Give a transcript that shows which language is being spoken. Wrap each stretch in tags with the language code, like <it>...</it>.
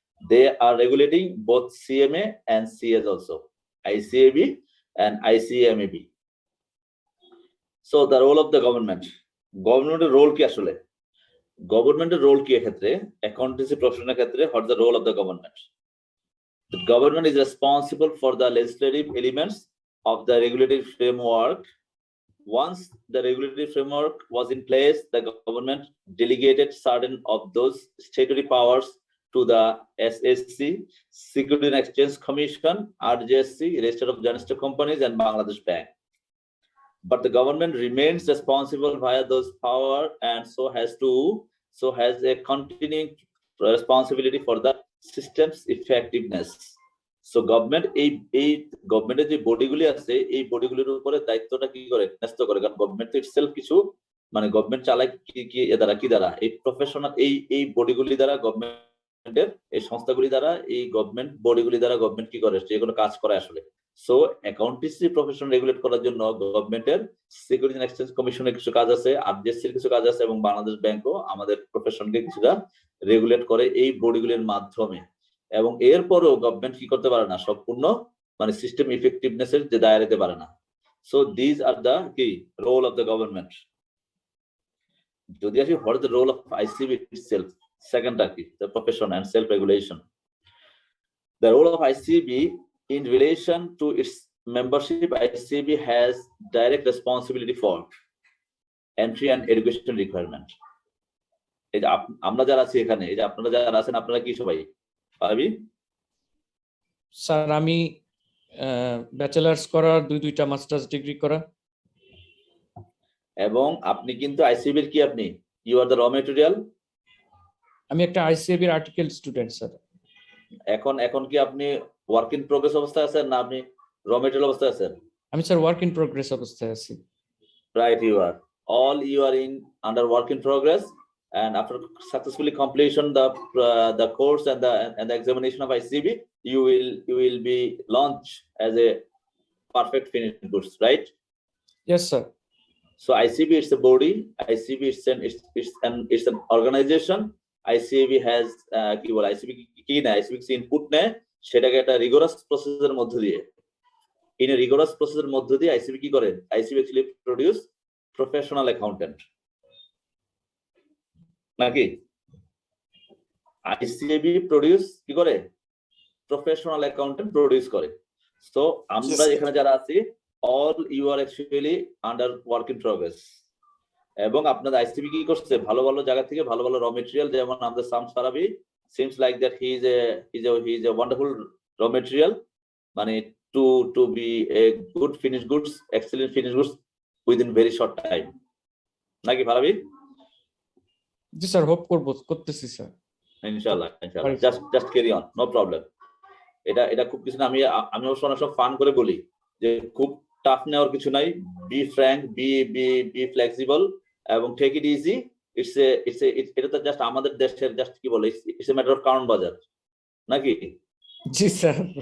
<en>They are regulating both CMA and CS also, ICAB and ICMAB. So the role of the governmental role</en> <bn>কি আসলে? গভর্নমেন্টের role কি এক্ষেত্রে accountancy প্রফেশনের ক্ষেত্রে?</bn> <en>What the role of the government? The government is responsible for the legislative elements of the regulatory framework. Once the regulatory framework was in place, the government delegated certain of those statutory powers to the SSC, Security and Exchange Commission, RJSC, Register of Registered Companies, and Bangladesh Bank. But the government remains responsible via those power, and so has a continuing responsibility for the system's effectiveness.</en> <bn>So government এই গভর্নমেন্টের যে বডিগুলি আছে, এই বডিগুলির উপরে দায়িত্বটা কি করে ন্যস্ত করে, কারণ গভর্নমেন্ট তো ইটসেলফ কিছু মানে গভর্নমেন্ট চালায় কি দ্বারা এই প্রফেশনাল এই বডিগুলি দ্বারা, গভর্নমেন্টের এই সংস্থাগুলি দ্বারা, এই গভর্নমেন্ট বডিগুলি দ্বারা গভর্নমেন্ট কি করে যেগুলো কাজ করে আসলে। সো অ্যাকাউন্টেন্সি প্রফেশন রেগুলেট করার জন্য গভর্নমেন্টের সিকিউরিটি এন্ড এক্সচেঞ্জ কমিশনের কিছু কাজ আছে, আরজিএসসির কিছু কাজ আছে, এবং বাংলাদেশ ব্যাংকও আমাদের প্রফেশনকে কিছুটা রেগুলেট করে এই বডিগুলির মাধ্যমে। এবং এরপরেও গভর্নমেন্ট কি করতে পারে না, সম্পূর্ণ মানে সিস্টেম ইফেক্টিভনেসের যে দায়রাতে পারে না।</bn> <en>So this are the কি role of the government.</en> <bn>যদি আসি</bn> <en>What is the role of ICB itself, second are কি the profession and self regulation. The role of ICB in relation to its membership, ICB has direct responsibility for entry and education requirement.</en> <bn>এই যে আমরা যারা আছি এখানে, এই যে আপনারা যারা আছেন, আপনারা কি সবাই পারবি? স্যার আমি ব্যাচেলার্স করা, দুইটা মাস্টার্স ডিগ্রি করা। এবং আপনি কিন্তু আইসিবি এর কি, আপনি</bn> <en>You are the raw material.</en> <bn>আমি একটা আইসিবি এর আর্টিকেল স্টুডেন্ট স্যার। এখন এখন কি আপনি ওয়ার্ক ইন প্রোগ্রেস অবস্থায় আছেন না আপনি র মেটেরিয়াল অবস্থায় আছেন? আমি স্যার ওয়ার্ক ইন প্রোগ্রেস অবস্থায় আছি।</bn> <en>Right, you are. All you are in under work in progress, and after successfully completion the course and the examination of ICB, you will be launched as a perfect finished goods, right? Yes, sir. So ICB is a body. ICB it's an organization.</en> <bn>ICB has কি বলে ICB কি না ICB input নেয় সেটাকে একটা rigorous প্রসেসের মধ্য দিয়ে</bn> <en>in a rigorous process</en> <bn>এর মধ্য দিয়ে ICB কি করে?</bn> <en>ICB actually produce professional accountant নাকি?</en> <bn>ICB produce কি করে?</bn> <en>Professional accountant produce করে। So</en> <bn>আমরা এখানে যারা আছি</bn> <en>all you are actually under work in progress</en> <bn>এবং আপনাদের ICB কি করছে ভালো ভালো জায়গা থেকে ভালো ভালো র মেটেরিয়াল যেমন আমাদের Shams Farabi</bn> <en>seems like that he is a wonderful raw material মানে to be a good finished goods, excellent finished goods within very short time.</en> <bn>নাকি ফারাবি? জি স্যার, হোপ করতেছি স্যার।</bn> <en>ইনশাআল্লাহ just carry on, no problem.</en> <bn>এটা খুব কিছু না, আমি অবশ্য অনেক সব ফান করে বলি যে খুব টাফ নেওয়ার কিছু নাই,</bn> <en>be frank, be flexible</en> <bn>এবং</bn> <en>Take it easy.</en> <bn>এটা তো জাস্ট আমাদের দেশের জাস্ট কি বলে</bn> <en>it's a matter of</en> <bn>কারণ বাজার নাকি? জি স্যার।</bn>